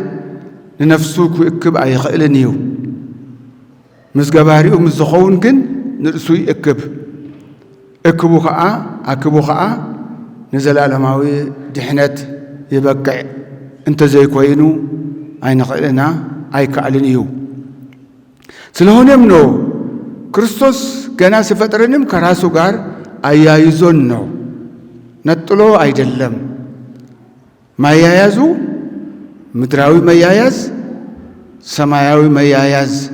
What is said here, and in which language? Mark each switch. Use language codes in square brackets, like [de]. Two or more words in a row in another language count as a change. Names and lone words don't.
[ti] ንነፍሱ ክእክብ ኣይኽእልን እዩ። ምስ ገባሪኡ ምስ ዝኸውን ግን ንርእሱ ይእክብ። እክቡ ኸዓ ኣክቡ ኸዓ ንዘላለማዊ ድሕነት ይበቅዕ። እንተዘይኮይኑ ኣይንኽእልና ኣይከኣልን እዩ። [am] ስለሆነም ነው ክርስቶስ ገና ሲፈጥረንም ከራሱ ጋር አያይዞን ነው፣ ነጥሎ አይደለም። ማያያዙ ምድራዊ መያያዝ፣ ሰማያዊ መያያዝ፣